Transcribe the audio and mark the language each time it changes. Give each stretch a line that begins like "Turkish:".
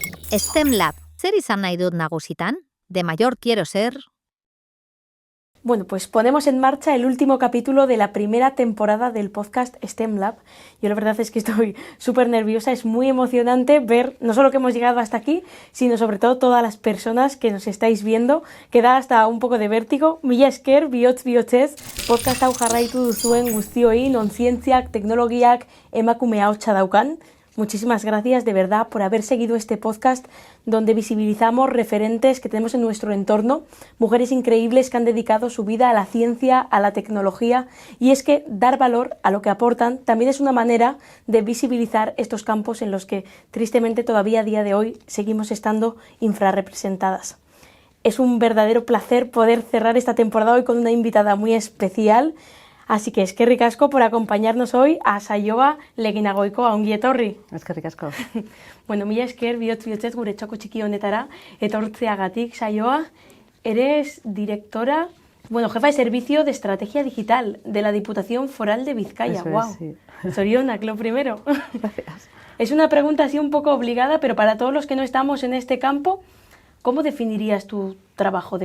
Basque: STEM Lab, zer izan nahi dut nagusitan?
Spanish: De mayor quiero ser... Bueno, pues ponemos en marcha el último capítulo de la primera temporada del podcast STEM Lab. Yo la verdad es que estoy súper nerviosa, es muy emocionante ver no solo que hemos llegado hasta aquí, sino sobre todo todas las personas que nos estáis viendo, que da hasta un poco de vértigo.
Basque: Mila esker, bihotz bihotzez, podcast hau jarraitu duzuen guztioi, non zientziak, teknologiak, emakume ahotsa daukan.
Spanish: Muchísimas gracias de verdad por haber seguido este podcast donde visibilizamos referentes que tenemos en nuestro entorno, mujeres increíbles que han dedicado su vida a la ciencia, a la tecnología, y es que dar valor a lo que aportan también es una manera de visibilizar estos campos en los que tristemente todavía a día de hoy seguimos estando infrarrepresentadas. Es un verdadero placer poder cerrar esta temporada hoy con una invitada muy especial. Así que
Basque: eskerrik asko
Spanish: por acompañarnos hoy a Saioa Leginagoikoa,
Basque: ongi etorri. Eskerrik asko. Bueno, mila esker bihotz bihotzez gure txoko txiki honetara etortzeagatik, Saioa.
Spanish: Eres directora, jefa de servicio de estrategia digital de la Diputación Foral de Vizcaya. Eso Wow. es, sí.
Basque: Zorionak,
Spanish: lo primero. Gracias. Es una pregunta así un poco obligada, pero para todos los que no estamos en este campo, ¿cómo definirías tu trabajo?